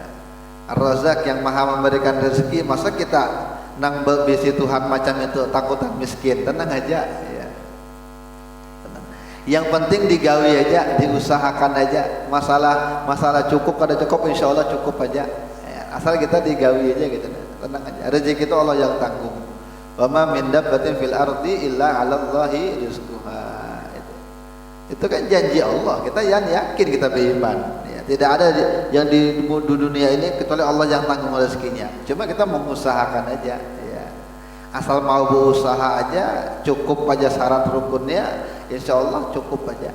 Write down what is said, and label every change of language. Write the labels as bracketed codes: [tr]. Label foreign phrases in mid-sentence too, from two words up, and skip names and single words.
[id] Ar-Razzaq yang maha memberikan rezeki. Masa kita [bjn] nang bisi [id] Tuhan macam itu takutan miskin? Tenang aja ya. Tenang. Yang penting digawi aja, diusahakan aja. Masalah cukup kada cukup [ar] إن شاء الله [id] cukup aja ya. Asal kita digawi aja gitu. Tenang aja, rezeki itu Allah yang tanggung. [ar] وما من دابة في الأرض إلا على الله رزقها. [id] Itu kan janji Allah. Kita yang yakin, kita beriman. Ya, tidak ada yang di dunia ini kecuali Allah yang tanggung rezekinya. Cuma kita mengusahakan aja. Ya. Asal mau berusaha aja, cukup aja syarat rukunnya, [ar] إن شاء الله [id] cukup aja.